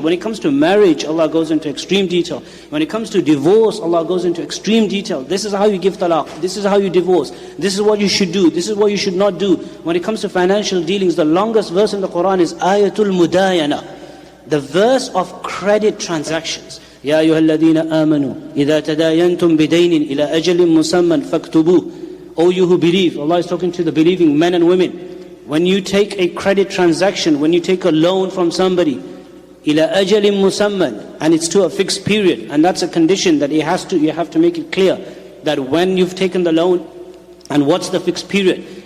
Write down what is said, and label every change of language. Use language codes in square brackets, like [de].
[en] When it comes to marriage, Allah goes into extreme detail. When it comes to divorce, Allah goes into extreme detail. This is how you give talaq, this is how you divorce, this is what you should do, this is what you should not do. When it comes to financial dealings, the longest verse in the Quran is Ayatul Mudayana, the verse of credit transactions. [ar] يا أيها الذين آمنوا إذا تداينتم بدين إلى أجل مسمى فاكتبوه. [en] O you who believe, Allah is talking to the believing men and women. When you take a credit transaction, when you take a loan from somebody, [ar] إلى أجل مسمى, [en] and it's to a fixed period, and that's a condition that you have to make it clear that when you've taken the loan and what's the fixed period.